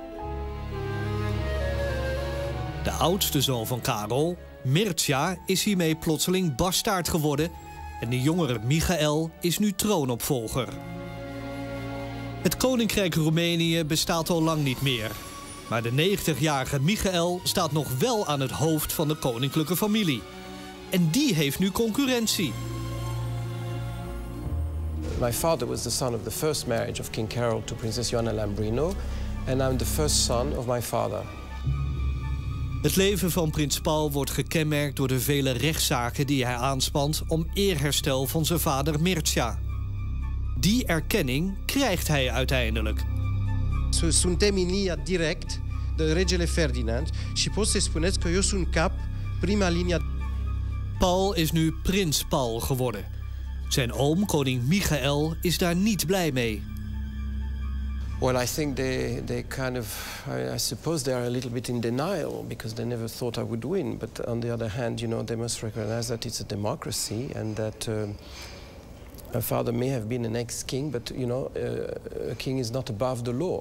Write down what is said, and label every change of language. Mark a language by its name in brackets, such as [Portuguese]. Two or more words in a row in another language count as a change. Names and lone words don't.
[Dutch] De oudste zoon van Karel, Mircea, is hiermee plotseling bastaard geworden en de jongere Michael is nu troonopvolger. Het koninkrijk Roemenië bestaat al lang niet meer. Maar de 90-jarige Michael staat nog wel aan het hoofd van de koninklijke familie. En die heeft nu concurrentie. [English] My father was the son of the first marriage of King Carol to Princess Joanna Lambrino, and I'm the first son of my father. [Dutch] Het leven van prins Paul wordt gekenmerkt door de vele rechtszaken die hij aanspant om eerherstel van zijn vader Mircea. Die erkenning krijgt hij uiteindelijk. [Romanian] Suntem in linia direct de regele Ferdinand și pot să spuneți că eu sunt cap prima linia. [Dutch] Paul is nu prins Paul geworden. Zijn oom, koning Michael, is daar niet blij mee. [English] Well, I think they kind of, I suppose they are a little bit in denial because they never thought I would win. But on the other hand, you know, they must recognize that it's a democracy and that her father may have been an ex-king, but, you know, a king is not above the law.